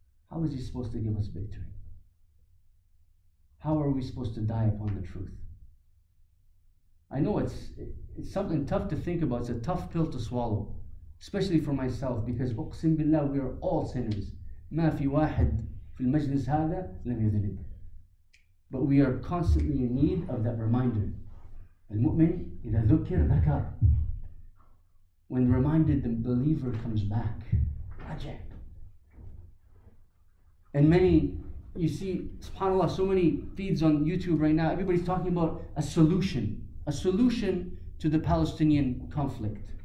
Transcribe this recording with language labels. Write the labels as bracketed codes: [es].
[en] How is He supposed to give us victory? How are we supposed to die upon the truth? I know it's something tough to think about. It's a tough pill to swallow, especially for myself, because [ar] uqsim billah, [en] we are all sinners. [ar] ما في واحد في المجلس هذا لم يذنب. [en] But we are constantly in need of that reminder. [ar] المؤمن إذا ذكر ذكر. [en] When reminded, the believer comes back. Raja. And many you see, subhanAllah, so many feeds on YouTube right now, everybody's talking about a solution to the Palestinian conflict.